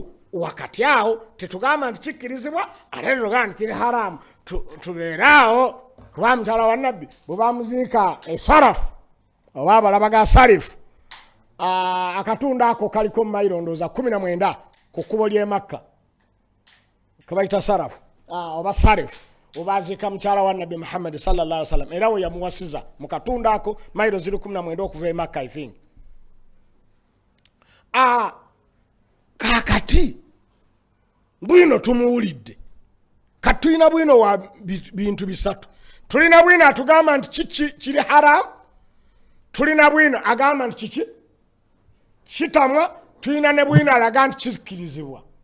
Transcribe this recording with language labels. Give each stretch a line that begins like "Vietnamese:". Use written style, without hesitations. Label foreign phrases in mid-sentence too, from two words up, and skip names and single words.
Ganda: wakati awo tetugamba nti kikkirizibwa ate tetugamba nti kiri haramu tubeere awo kuba mukyala wa nabbi bwe bamuziika esarafu oba abalaba ga sarifu akatundu ako kaliko mu mayiro ndowooza 19 ku kkubo ly'e Makka kebayita sarafu oba sarifu obaziika mukyala wa nabbi Muhammad
Arabic: صلى الله عليه وسلم
Ganda: era we yamuwasiza mu katundu ako mayiro ziri 19 okuva e Makka
English: I think
Ganda: kakati bwino tumuwulidde kati tulina bwino wa bintu 3 tulina bwino atugamba nti kiri haramu tulina bwino agamba nti kiki kitamwa tulina ne bwino alaga nti kikkirizibwa